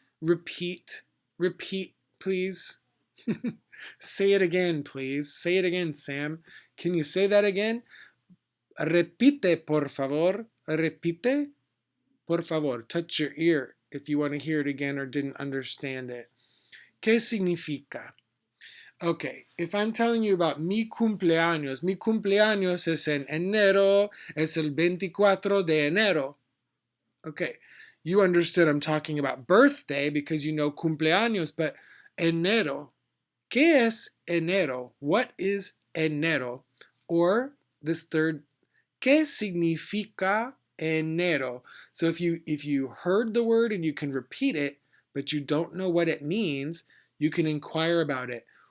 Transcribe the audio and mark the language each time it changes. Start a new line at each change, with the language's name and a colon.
English: Repeat, repeat, please. Say it again, please. Say it again, Sam. Can you say that again?
Spanish: Repite, por favor. Repite, por favor.
English: Touch your ear if you want to hear it again or didn't understand it.
Spanish: ¿Qué significa?
English: Okay, if I'm telling you about
Spanish: mi cumpleaños es en enero, es el 24 de enero.
English: Okay, you understood I'm talking about birthday because you know cumpleaños, but enero.
Spanish: ¿Qué es enero?
English: What is enero? Or this third,
Spanish: ¿qué significa enero?
English: So if you heard the word and you can repeat it, but you don't know what it means, you can inquire about it.